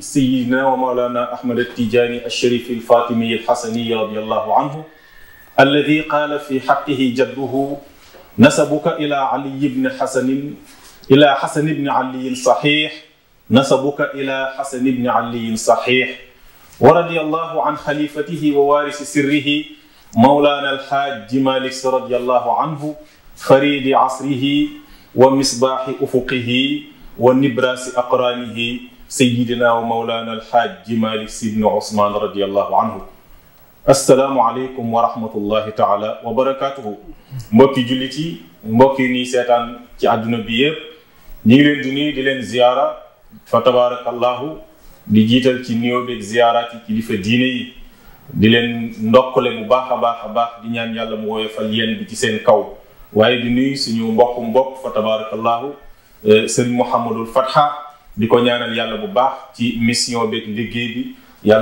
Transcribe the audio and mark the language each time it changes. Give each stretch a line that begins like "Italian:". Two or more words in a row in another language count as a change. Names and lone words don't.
Arabic: سيدنا ومولانا أحمد التجاني الشريف الفاطمي الحسني رضي الله عنه الذي قال في حقه جده نسبك إلى علي بن حسن إلى حسن بن علي صحيح نسبك إلى حسن بن علي صحيح ورضي الله عن خليفته ووارث سره مولانا الحاج مالك رضي الله عنه فريد عصره ومصباح أفقه ونبراس أقرانه سيدنا ومولانا الحاج مالك بن عثمان رضي الله عنه السلام عليكم ورحمة الله تعالى وبركاته
Wolof: mbokki jullit yi mbokki nii seetaan ci àdduna bi yëpp ñu ngi leen di nuyu di leen ziyaara fa tabarakallahu di jiital ci nuyoo beeg ziyaaraat yi kilifa diine yi di leen ndokkale bu baax a baax di ñaan yàlla mu woyofal yéen bi ci seen kaw waaye di nuyu suñu mbokk fa tabarakallahu Sëriñ Mouhamadul Fatha di ko ñaanal yàlla bu baax ci mission beeg liggéey bi yàlla